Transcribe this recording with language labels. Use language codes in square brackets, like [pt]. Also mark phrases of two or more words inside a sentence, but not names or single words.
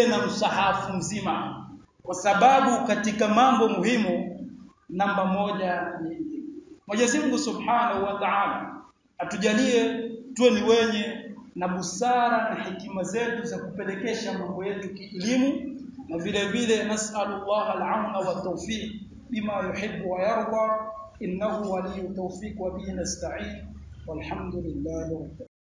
[sw] na msahafu mzima, kwa sababu katika mambo muhimu namba moja ni Mwenyezi Mungu [ar] سبحانه وتعالى [sw] atujalie tuwe ni wenye na busara na hekima zetu za kupelekesha mambo yetu kielimu, na vile vile [ar] نسأل الله العون وتوفيق بما يحب ويرضى إنه ولي توفيق وبه نستعين والحمد لله رب